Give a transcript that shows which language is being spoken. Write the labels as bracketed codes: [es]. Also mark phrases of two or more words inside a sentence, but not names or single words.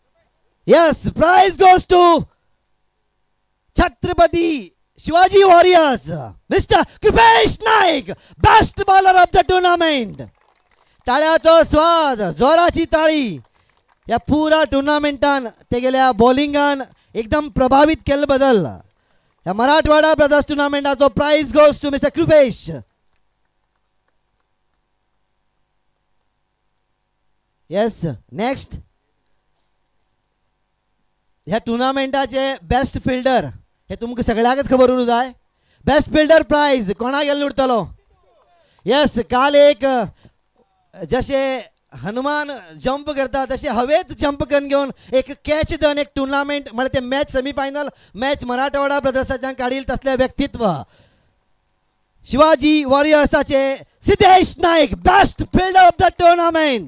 [en] Yes prize goes to Chhatrapati Shivaji Warriors Mister Krupesh Naik best bowler of the tournament. [kok] टाळ्याचो स्वाद जोराची ताळी. या पुरा टुर्नामेंटान ते गेल्या बॉलिंगान एकदम प्रभावित केले बदल या मराठवाडा ब्रदर्स टुर्नामेंटाचो [en] prize goes to Mister [kok] कृपेश. येस नेक्स्ट ह्या टुर्नामेंटाचे [en] best fielder [kok] हे तुमकां सगळ्यांकच खबर उरूं जाय. [en] best fielder prize [kok] कोणा गेल्लो उरतलो. येस काल एक जसे हनुमान जंप करता तसे हवेत जंप करून घेवन एक कॅच धन एक टुर्नामेंट म्हळ्यार ते [en] match semifinal match [kok] मराठवाडा ब्रदर्साच्यान काडील तसले व्यक्तित्व शिवाजी वॉरियर्साचे सिद्धेश नाईक [en] best fielder of the tournament.